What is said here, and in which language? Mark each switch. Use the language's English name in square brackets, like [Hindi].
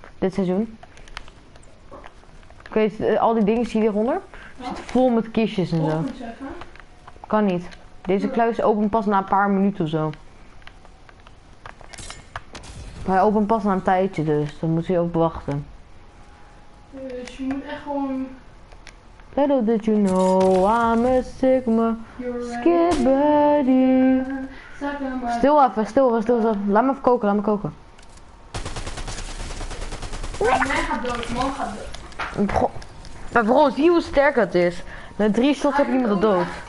[Dutch] Dit seizoen. Ik weet, al die dingen zie je hieronder. Zit vol met kistjes en zo. Kan niet. Deze kluis opent pas na een paar minuten of zo. Maar hij opent pas na een tijdje, dus dan moet je op wachten. Dus je moet echt gewoon... [English] Little did you know I'm a Sigma skid buddy. [Dutch] Stil even, stil. Laat me even koken, laat me koken. Jij gaat dood, man gaat dood. Maar vooral zie hoe sterk het is. Met 3 shots heb je iemand al dood.